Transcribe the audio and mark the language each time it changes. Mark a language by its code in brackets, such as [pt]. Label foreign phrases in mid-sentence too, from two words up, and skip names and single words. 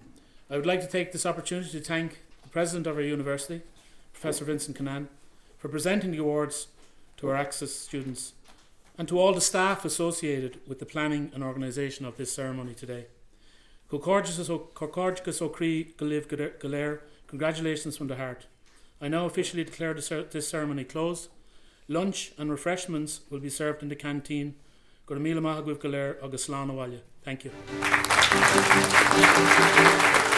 [en] I would like to take this opportunity to thank the President of our university, Professor Vincent Cannan, for presenting the awards to our Access students and to all the staff associated with the planning and organisation of this ceremony today. Congratulations from the heart. I now officially declare this ceremony closed. Lunch and refreshments will be served in the canteen. [ga] Gur míle maith agaibh go léir agus slán amhaile. [en] Thank you.